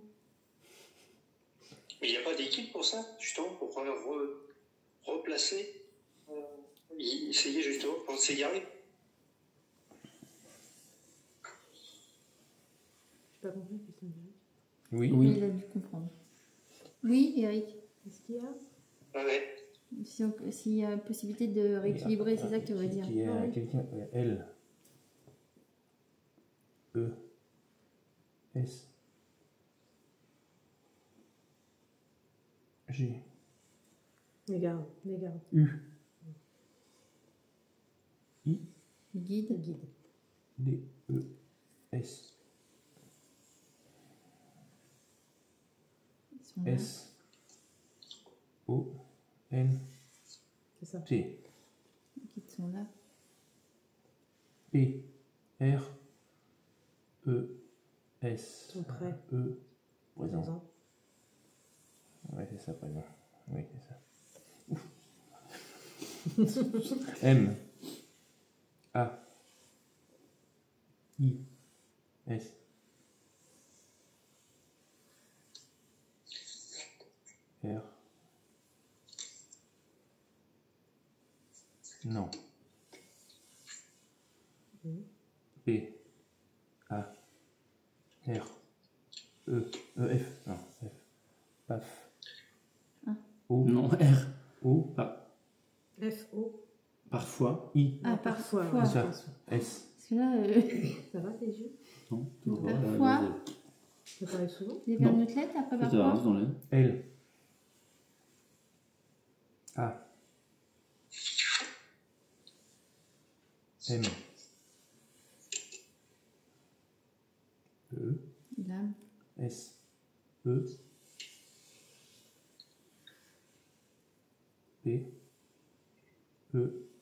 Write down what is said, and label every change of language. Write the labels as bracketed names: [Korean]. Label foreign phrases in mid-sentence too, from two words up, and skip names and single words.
[French] Mais il n'y a pas d'équipe pour ça, justement, pour pouvoir replacer, essayer justement pour s'égarer. J'ai pas compris, Christian. Oui. Oui. Il a dû comprendre. Oui, Eric. Qu'est-ce qu'il y a? Ah ouais. S'il y a possibilité de rééquilibrer, c'est ça que tu voudrais dire. Qu'il y a Oui. quelqu'un. L. E. S. G. Égare. Égare. U. I. Guide. Guide. D. E. S. Ils sont là. S. O. N. C'est ça. T. Les guides sont là. P. R. E. S. Sont prêts. E. Présent. Présent. Ouais, c'est ça, présent. Oui, c'est ça. M. A. I. S. R. Non. P. A. R. E. F. Non, F. Paf. Ah. O. Non, R. O. F, O. Parfois. I. Ah, parfois. parfois. C'est ça. ouais. S. Parce que là, Ça va tes yeux? Non, toujours pas. Parfois. Ça t'arrive souvent? les Non. vernuclettes après Ça te rase parfois. dans l'air. L. A. M. S, E, P, E,